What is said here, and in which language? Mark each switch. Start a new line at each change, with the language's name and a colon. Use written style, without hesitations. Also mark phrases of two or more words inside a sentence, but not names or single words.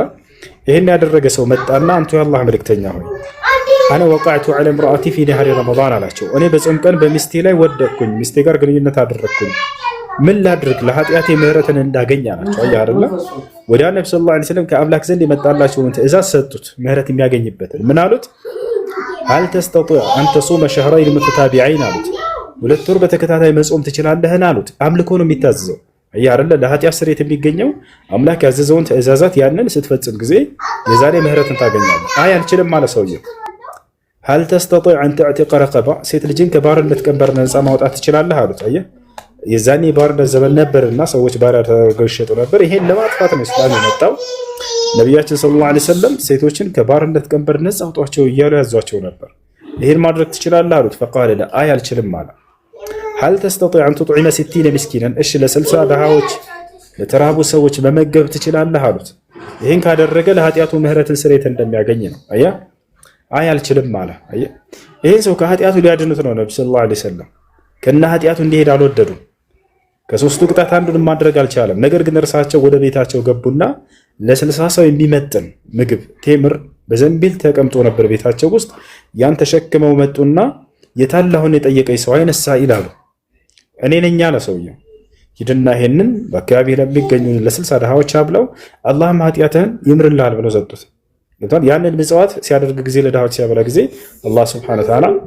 Amharic: ይሄን ያደረገ ሰው መጣና አንቱ የአላህ መልእክተኛ ሆይ
Arabic: أنا وقعت على امرأتي في نهار رمضان
Amharic: አላቸው። እኔ በጾም ቀን በሚስቴ ላይ ወደቅኩኝ፣ ሚስቴ ጋር ግንኙነት አደረግኩኝ። ምን ላድርግ ለኃጢአቴ ምህረትን እንዳገኝ አላቸው። አያ አይደለ ወዲያ ነብዩ
Arabic: صلى الله عليه وسلم
Amharic: ከአምላክ ዘንድ የመጣላቸውን ትእዛዝ ሰጡት ምህረት የሚያገኝበትን። ምን አሉት?
Arabic: هل تستطيع أن تصوم شهرين متتابعين
Amharic: አሉት። 2 ወር በተከታታይ መጾም ትችላለህን አሉት። አምልኮ ነው የሚታዘዘው። አያ አይደለ ለኃጢአት ስርየት የሚገኘው አምላክ ያዘዘውን ትእዛዛት ያንን ስትፈጽም ጊዜ የዛሬ ምህረትን ታገኛለህ። አይ አልችልም ማለት ሰውየው
Arabic: هل تستطيع أن تعتق رقبة
Amharic: ሴት ልጅን ከባርነት ቀንበር ነፃ ማውጣት ትችላለህ አሉት። አያ የዛኔ ባርነት ዘመን ነበርና ሰዎች ባሪያ ተደርገው ይሸጡ ነበር። ይሄን ለማጥፋት ነው እስላም የመጣው። ነቢያችን
Arabic: صلى الله عليه وسلم
Amharic: ሴቶችን ከባርነት ቀንበር ነፃ አውጧቸው እያሉ ያዟቸው ነበር። ይሄን ማድረግ ትችላለህ አሉት።
Arabic: فقال لا
Amharic: አይ አልችልም አለ።
Arabic: هل تستطيع أن تطعم 60 مسكينا
Amharic: እሺ ለ60 ድሃዎች ለተራቡ ሰዎች መመገብ ትችላለህ አሉት። ይሄን ካደረገ ለኃጢአቱ ምህረትን ስርየት እንደሚያገኝ ነው። አያ አይ አልችልም አለ። አያ ይሄን ሰው ከኃጢአቱ ሊያድኑት ነው ነብዩ
Arabic: صلى الله عليه وسلم
Amharic: ከነ ኃጢአቱ እንዲሄድ አልወደዱም። ከሶስቱ ቅጣት አንዱን ማድረግ አልቻለም። ነገር ግን እርሳቸው ወደ ቤታቸው ገቡና ለ60 ሰው የሚመጥን ምግብ ቴምር በዘንቢል ተቀምጦ ነበር ቤታቸው ውስጥ። ያን ተሸክመው መጡና የታላሁን የጠየቀኝ ሰው አይነሳ ይላሉ። እኔ ነኝ አለ ሰውየው። ሂድና ይሄንን በአካባቢ ለሚገኙ ለ60 ድሃዎች አብለው አላህም ኃጢአትህን ይምርልሃል ብለው ሰጡት። ያንን ምጽዋት ሲያደርግ ጊዜ ለድሃዎች ሲያበላ ጊዜ አላህ
Arabic: سبحانه وتعالى